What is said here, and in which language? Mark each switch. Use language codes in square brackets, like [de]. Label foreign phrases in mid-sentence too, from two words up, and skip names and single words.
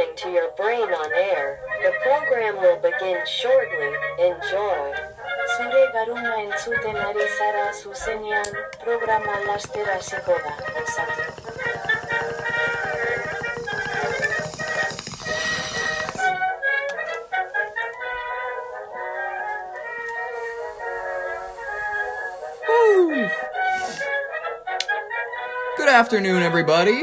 [en] your brain on air. The program will begin shortly. Enjoy. [eu] Zure garuna entzuten ari zara zuzenean, programa laster hasiko da, gozatu. [en] Good afternoon, everybody.